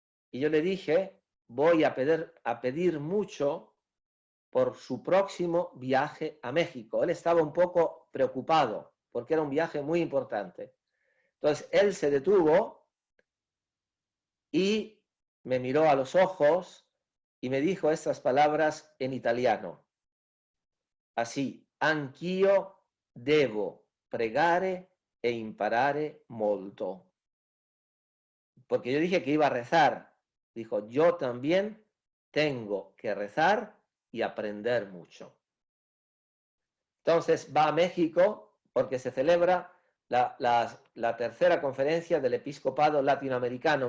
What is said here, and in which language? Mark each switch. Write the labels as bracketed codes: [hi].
[es] Y yo le dije, voy a pedir mucho por su próximo viaje a México. Él estaba un poco preocupado porque era un viaje muy importante. Entonces él se detuvo y me miró a los ojos y me dijo estas palabras en italiano. [it] Así, anch'io devo pregare e imparare molto. [es] Porque yo dije que iba a rezar. Dijo, yo también tengo que rezar y aprender mucho. Entonces va a México porque se celebra la tercera conferencia del episcopado latinoamericano.